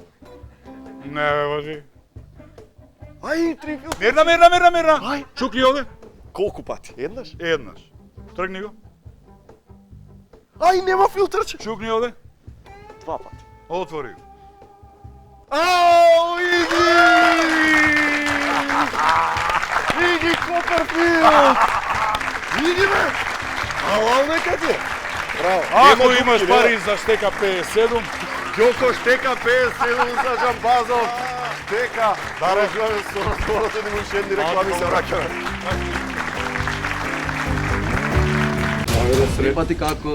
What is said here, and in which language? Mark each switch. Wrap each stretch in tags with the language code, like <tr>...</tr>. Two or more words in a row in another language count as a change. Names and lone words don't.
<mk>Не, бе, божи. Ај, три филтери. Мирна. Ај. Чукли овде? Колку пати? Еднаш? Еднаш. Тргни го. Ај, нема филтерче. Чукни овде. Два пати. Отвори го. Ау, Иги! Иги Коперфилд! Иги бе! Ала, нека ти е. Браво. Ако Нема имаш дупки, пари за штека 57, Ѓоко штека 57 за Џамбазов. Штека. Продолжуваме со разговорот, одиме уште едни реклами, се враќаме. Пати како</mk>